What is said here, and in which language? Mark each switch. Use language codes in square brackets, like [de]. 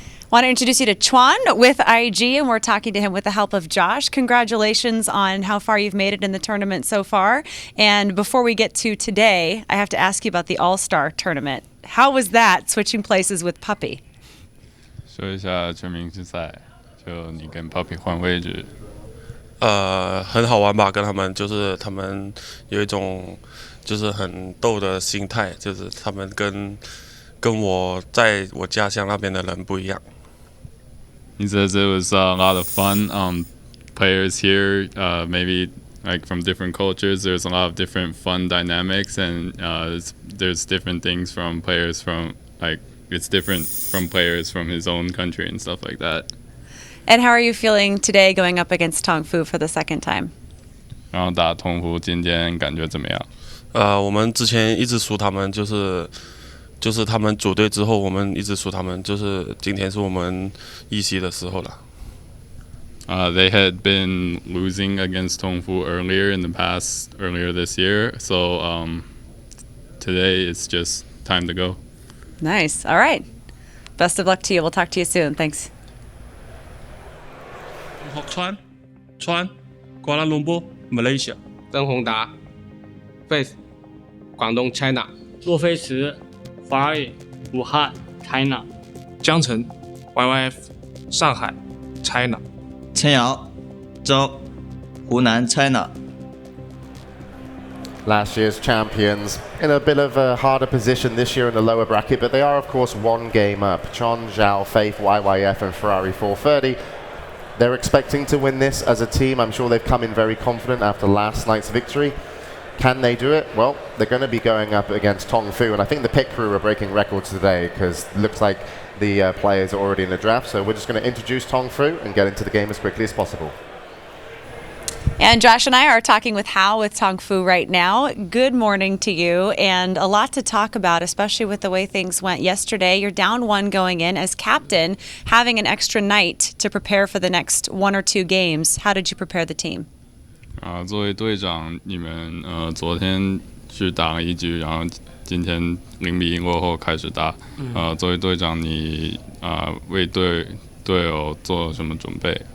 [en] Want to introduce you to Chuan with IG, and we're talking to him with the help of Josh. Congratulations on how far you've made it in the tournament so far. And before we get to today, I have to ask you about the All-Star tournament. How was that, switching places with Puppy? [zh] 说一下全明星赛，就你跟 Puppy 换位置。很好玩吧？跟他们就是他们有一种就是很逗的心态，就是他们跟我在我家乡那边的人不一样。 [en] He says it was a lot of fun. Players here, maybe like from different cultures, there's a lot of different fun dynamics, and there's different things from players from it's different from players from his own country and stuff like that. And how are you feeling today going up against TongFu for the second time? [zh] 然后打同服今天感觉怎么样？我们之前一直输他们，就是他们组队之后，我们一直输他们，就是今天是我们一席的时候了。 [en] They had been losing against TongFu earlier this year, so today it's just time to go. Nice. All right. Best of luck to you. We'll talk to you soon. Thanks. 川 Kuala Lumpur Malaysia [zh] 曾宏达 Face 广东 China 洛菲茨华语武汉 China 江城 YYF 上海 China 陈瑶周湖南 China [en] Last year's champions in a bit of a harder position this year in the lower bracket, but they are of course one game up. Chon, Zhao, Faith, YYF and Ferrari 430. They're expecting to win this as a team. I'm sure they've come in very confident after last night's victory. Can they do it? Well, they're going to be going up against TongFu, and I think the pit crew are breaking records today because it looks like the players are already in the draft. So we're just going to introduce TongFu and get into the game as quickly as possible. And Josh and I are talking with Hao with TongFu right now. Good morning to you, and a lot to talk about, especially with the way things went yesterday. You're down one going in as captain, having an extra night to prepare for the next one or two games. How did you prepare the team? [zh] 作为队长，你们昨天去打了一局，然后今天0-1过后开始打。作为队长，你为队友做了什么准备？